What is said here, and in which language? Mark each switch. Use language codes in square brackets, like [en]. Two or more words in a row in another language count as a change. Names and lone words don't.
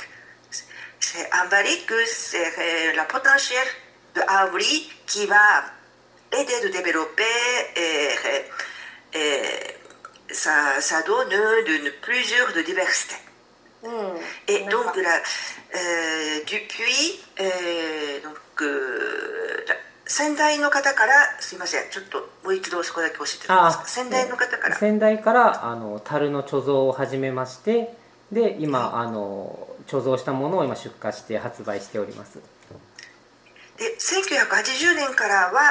[fr] En barrique, c'est la potentiel de Awabori qui va aider de développer ça donne plusieurs de diversité. Et donc, depuis, [ja] 先代の方から、すいません、ちょっともう一度そこだけ教えてください。先代の方から。先代から樽の貯蔵を始めまして、で今貯蔵したものを今出荷して発売しております。で、1980年からは、